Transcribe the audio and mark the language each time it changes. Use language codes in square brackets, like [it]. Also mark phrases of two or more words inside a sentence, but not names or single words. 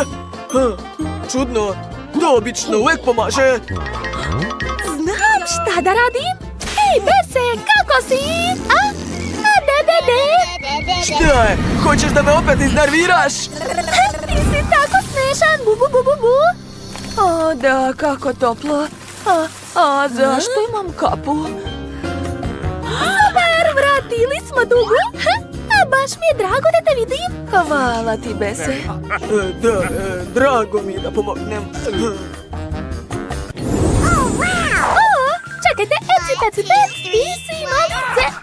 [sr] Čudno. To obično uvek pomaže. Znam šta da radim. Hej, Bese, kako si? Šta je? Hoćeš da me opet iznerviraš? Ti si tako smešan, bu, bu, bu, bu, bu. O, da, kako toplo. A zašto imam kapu? Super, vratili smo Tugu. Baš mi je drago da te vidim. Hvala ti, Bese. Da, drago mi je da pomognem. Čekajte, eci, ti si malice.